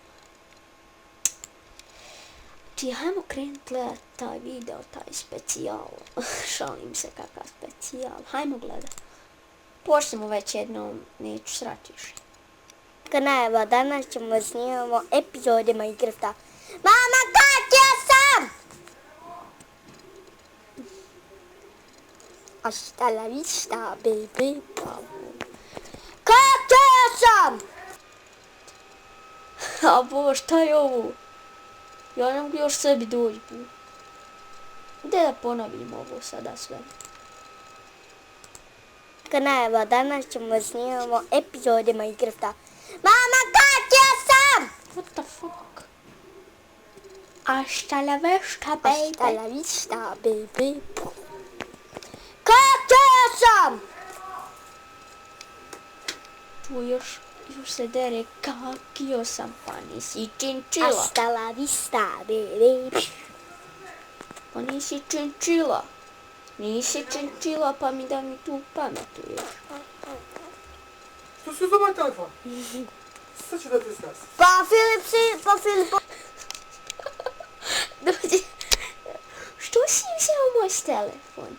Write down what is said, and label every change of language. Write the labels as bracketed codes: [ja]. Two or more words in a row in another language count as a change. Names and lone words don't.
[sr] Znači, hajmo krenut gledat taj video, taj specijal, šalim se kakav specijal, hajmo gledat. Počnemo već jednom, neću srati više. Kanajeva, danas ćemo snimamo epizode Minecrafta. Mama, kakio sam! [es] Hasta la vista, baby. [sr] Kakio sam! A bo, šta je ovo? Ja ne mogu još sebi doći. Gdje da ponovim ovo sada sve? Kanajeva, danas ćemo snimamo epizode Minecrafta. Mama, kakio sam! [en] What the fuck? [es] Hasta la vista, baby. Hasta la vista, baby. [sr] Kakio sam! Tu još se dere kakio sam, pa nisi činčila. [es] Hasta la vista, baby. [sr] Pa nisi činčila. Nisi činčila, pa mi da mi tu pametuješ. Što si uzeo moj telefon? Sad ću da te zgasim. Pa Filip. Dođi. Što si uzeo moj telefon?